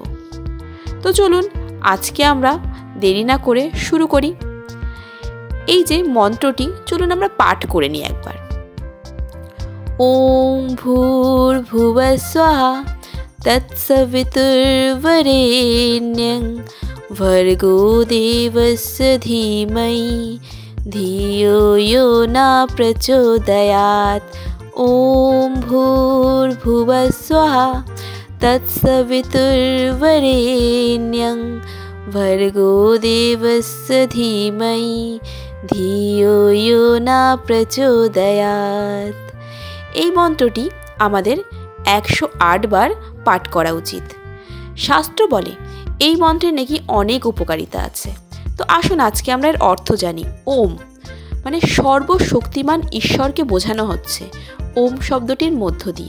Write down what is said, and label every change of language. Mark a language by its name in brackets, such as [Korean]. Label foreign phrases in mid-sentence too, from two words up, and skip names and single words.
[Bangla] তো চলুন আজকে আমরা দেরি না করে শুরু করি। এই যে মন্ত্রটি চলুন আমরা পাঠ করে নিই একবার। [Sanskrit] ওম ভূর্ভুবঃ স্বাহা তৎসবিতুর্বরেণ্যং ভর্গো দেবস্য ধীমহি ধিয়ো यो न प्रचोदयात्। ओम भूर्भुवः स्वः तत्सवितुर्वरेण्यं भर्गो देवस्य धीमहि धियो यो न प्रचोदयात्। [Bangla] এই মন্ত্রটি আমাদের 108 বার পাঠ করা উচিত। শাস্ত্র বলে এই মন্ত্রে নাকি অনেক উপকারিতা আছে। তো আসুন আজকে আমরা এর অর্থ জানি। ওম মানে সর্বশক্তিমান ঈশ্বরকে বোঝানো হচ্ছে ওম শব্দটির মধ্য দিয়ে।